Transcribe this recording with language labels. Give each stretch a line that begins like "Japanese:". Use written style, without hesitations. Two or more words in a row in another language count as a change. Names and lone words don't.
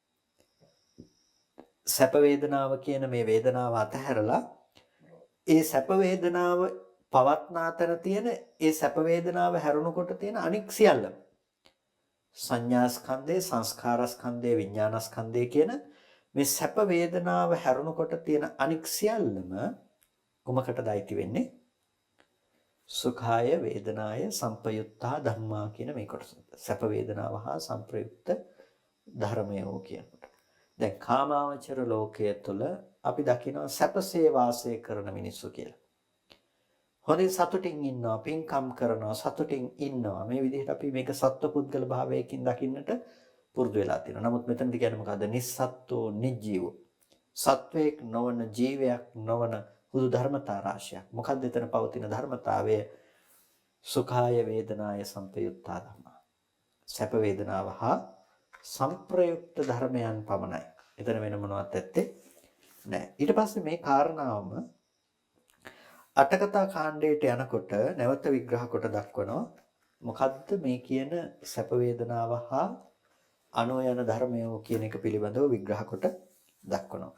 Sinhala: සැප වේදනාව කියන මේ වේදනාව අතහැරලා ඒ සැප වේදනාව පවත්නා තැන තියෙන ඒ සැප වේදනාව හැරුණකොට තියෙන අනික් සියල්ලම සංඥා ස්කන්ධේ, සංස්කාර ස්කන්ධේ, විඥාන ස්කන්ධේ කියන මේ සැප වේදනාව හැරුණකොට තියෙන අනික් සියල්ලම කොමකටද අයිති වෙන්නේ?
Pali: සුඛාය වේදනාය සංපයුත්තා ධම්මා
Sinhala: කියන මේ කොටස. සැප වේදනාව හා සංප්‍රයුක්ත ධර්මයෝ කියනකොට. දැන් කාමාවචර ලෝකයේ තුල අපි දකිනවා සැපසේ වාසය කරන මිනිස්සු කියලා. හොඳින් සතුටින් ඉන්නවා, පින්කම් කරනවා, සතුටින් ඉන්නවා. මේ විදිහට අපි මේක සත්වපුද්ගල භාවයකින් දකින්නට පුරුදු වෙලා තියෙනවා. නමුත් මෙතනදී කියන්නේ මොකද්ද?
Pali: නිස්සත්ත්වෝ නිජීවෝ.
Sinhala: සත්වයක් නොවන, ජීවයක් නොවන හුදු ධර්මතා රාශියක්. මොකද්ද එතන පවතින ධර්මතාවය?
Pali: සුඛාය වේදනාය සංපයුත්තා ධම්මා.
Sinhala: සැප වේදනාව හා සංප්‍රයුක්ත ධර්මයන් පමණයි. එතන වෙන මොනවත් ඇත්තේ නැහැ. ඊට පස්සේ මේ කාරණාවම අටකතා කාණ්ඩයට යනකොට නැවත විග්‍රහ කොට දක්වනවා. මොකද්ද මේ කියන සැප වේදනාව හා අනෝ යන ධර්මයෝ කියන එක පිළිබඳව විග්‍රහ කොට දක්වනවා.